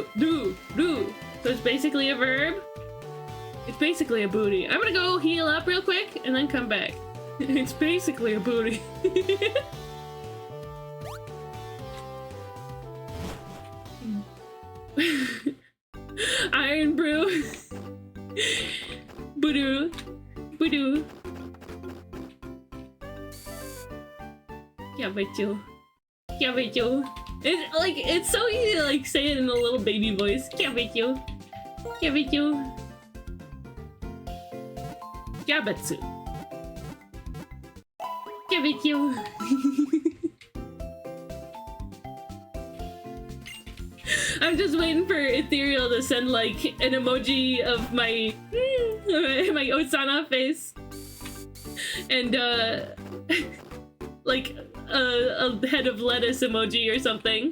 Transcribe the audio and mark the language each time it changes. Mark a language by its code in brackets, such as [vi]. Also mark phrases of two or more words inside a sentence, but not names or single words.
[en] Do. So it's basically a verb. It's basically a booty. I'm gonna go heal up real quick and then come back. It's basically a booty. Iron Brew. Boodoo. Boodoo. Kabbitsu. Kabbitsu. It's like, it's so easy to like say it in a little baby voice. Kabbitsu. Kabbitsu. Kabbitsu. Kabbitsu. I'm just waiting for Ethereal to send like an emoji of my my Osana face and like a head of lettuce emoji or something.